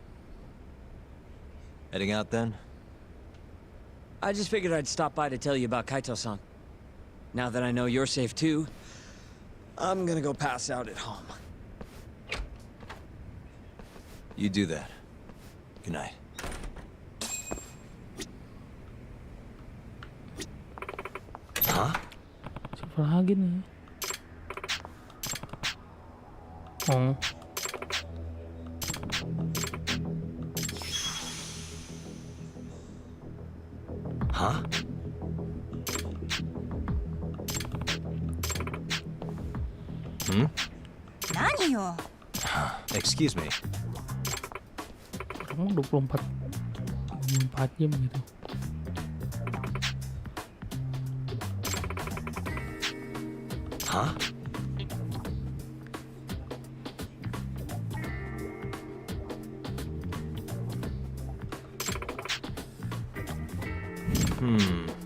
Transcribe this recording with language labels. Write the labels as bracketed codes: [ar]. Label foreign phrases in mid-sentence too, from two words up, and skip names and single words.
[en] Heading out then? I just figured I'd stop by to tell you about Kaito-san. Now that I know you're safe too, I'm gonna go pass out at home. You do that. Good night. Huh? [id] Siapa lagi nih? [en] Oh. Huh? Hmm? [ja] 何よ。 [en] Excuse me. [id] Kamu 24 jam gitu. [en] Huh? Hmm.